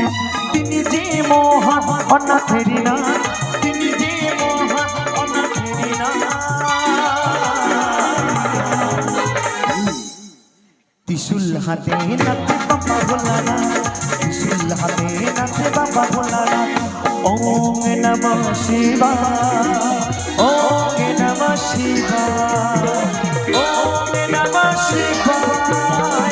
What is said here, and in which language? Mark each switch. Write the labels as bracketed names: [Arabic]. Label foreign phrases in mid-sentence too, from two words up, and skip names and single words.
[Bangla] তিনি যে মহান অনাথেরি না। তিনি যে মহান অনাথেরি না। ত্রিশূল হাতে নাচে বাবা ভোলানাথ। ত্রিশূল হাতে নাচে বাবা ভোলানাথ। [Sanskrit] ওম নমঃ শিবায়। ওম নমঃ শিবায়। ওম নমঃ শিবায়।